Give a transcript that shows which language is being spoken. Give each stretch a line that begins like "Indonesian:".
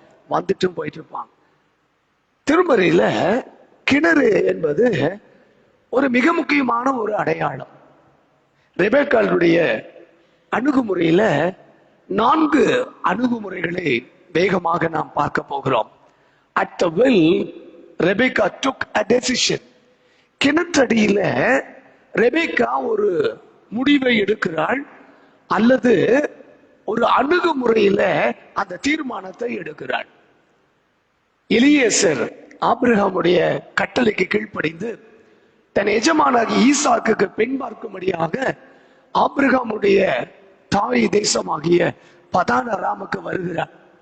Tamil: வந்துட்டும் போயிட்டு இருப்பாங்க. திருமறையில கிணறு என்பது ஒரு மிக முக்கியமான ஒரு அடையாளம். ரெபேக்காளுடைய அணுகுமுறையில 4 அணுகுமுறைகளை வேகமாக நாம் பார்க்க போகிறோம்.
English: At the well, Rebecca took a decision.
Tamil: கிணற்றடியில Rebecca ஒரு முடிவை எடுக்கிறாள், அல்லது ஒரு அணுகுமுறையில அந்த தீர்மானத்தை எடுக்கிறாள். எலியேசர் ஆபிரகாமுடைய கட்டளைக்கு கீழ்ப்படிந்து தன் எஜமானாகி ஈசாக்குக்கு பெண் பார்க்கும்படியாக ஆபிரகாமுடைய தாய் தேசமாகிய பதான் அராமுக்கு வருகிறார்.